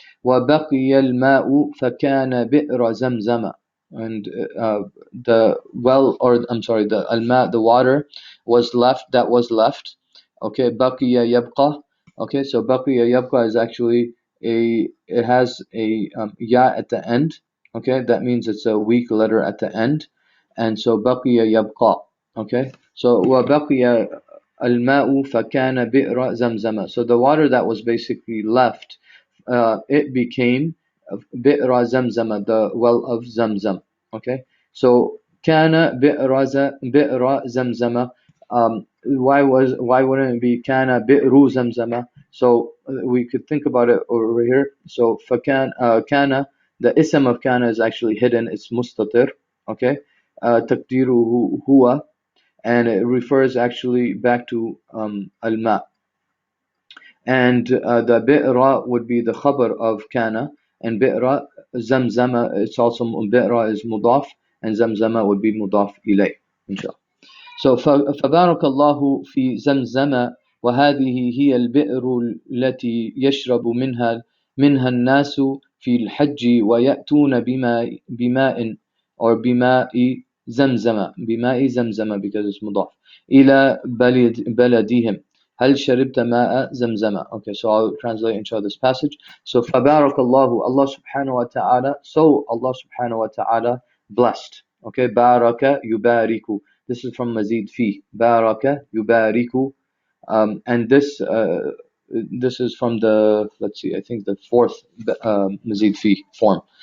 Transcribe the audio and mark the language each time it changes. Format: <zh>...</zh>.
<ar>وبقي الماء فكان بئر زمزم,</ar> <en>and the well, or I'm sorry, the alma, the water was left, that was left. Okay, baqiya yabqa. Okay, so baqiya yabqa is actually it has a ya at the end. Okay, that means it's a weak letter at the end, and so baqiya yabqa. Okay, so</en> <ar>وبقي الماء فكان بئر زمزم.</ar> <en>So the water that was basically left, it became bi'ra zamzam, the well of Zamzam. Okay, so</en> <ar>كان بئر زمزم.</ar> <en>Why wouldn't it be</en> <ar>كان بئر زمزم?</ar> <en>So we could think about it over here. So</en> <ar>فكان كان,</ar> <en>the ism of كان is actually hidden. It's mustatir. Okay.</en> <ar>تقديره هو,</ar> <en>and it refers actually back to al-ma. And the bi'ra would be the khabar of kana, and bi'ra zamzama, it's also bi'ra is mudaf, and zamzama would be mudaf ilay, inshallah. So</en> <ar>فبارك الله في زمزم وهذه هي البئر التي يشرب منها الناس في الحج ويأتون بماء or بماء زمزم</ar> <en>because it's</en> <ar>مضاف إلى بلدهم هل شربت ماء زمزم.</ar> <en>Okay, so I'll translate inshallah this passage. So</en> <ar>فبارك الله,</ar> <en>Allah subhanahu wa ta'ala, so Allah subhanahu wa ta'ala blessed. Okay, baraka yubariku, this is from Mazid Fi. Baraka yubariku. And this is from the, let's see, I think the fourth Mazid Fi form.</en>